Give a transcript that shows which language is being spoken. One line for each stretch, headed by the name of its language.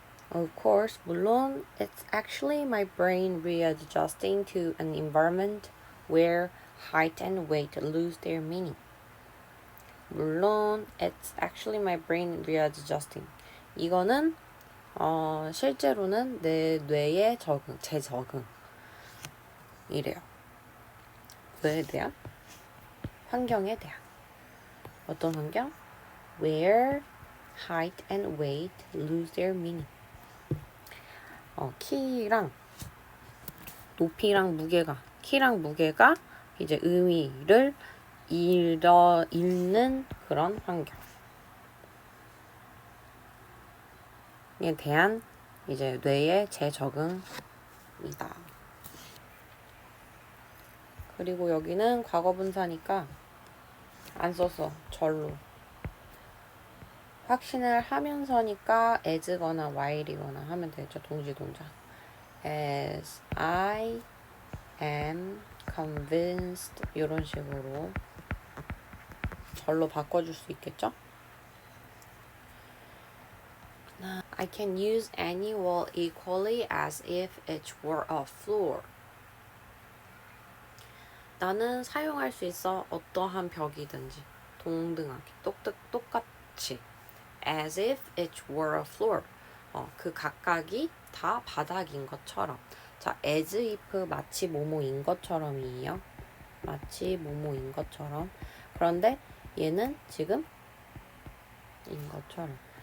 English: Of course,
Korean: 물론
English: it's actually my brain readjusting to an environment where height and weight lose their meaning.
Korean: 물론
English: it's actually my brain readjusting.
Korean: 이거는 실제로는 내 뇌의 재적응 이래요. 뭐에 대한? 환경에 대한. 어떤 환경?
English: Where height and weight lose their meaning.
Korean: 키랑 높이랑 무게가, 키랑 무게가 이제 의미를 잃는 그런 환경에 대한 이제 뇌의 재적응이다. 그리고 여기는 과거분사니까 안 썼어. 절로. 확신을 하면서니까 as거나 while이거나 하면 되죠. 동지동작.
English: As I am convinced
Korean: 이런 식으로 절로 바꿔줄 수 있겠죠?
English: I can use any wall equally as if it were a floor.
Korean: 나는 사용할 수 있어. 어떠한 벽이든지 동등하게 똑같이
English: as if it were a floor.
Korean: 그 각각이 다 바닥인 것처럼. 자, as if 마치 뭐뭐인 것처럼이에요. 마치 뭐뭐인 것처럼. 그런데 얘는 지금 인 것처럼.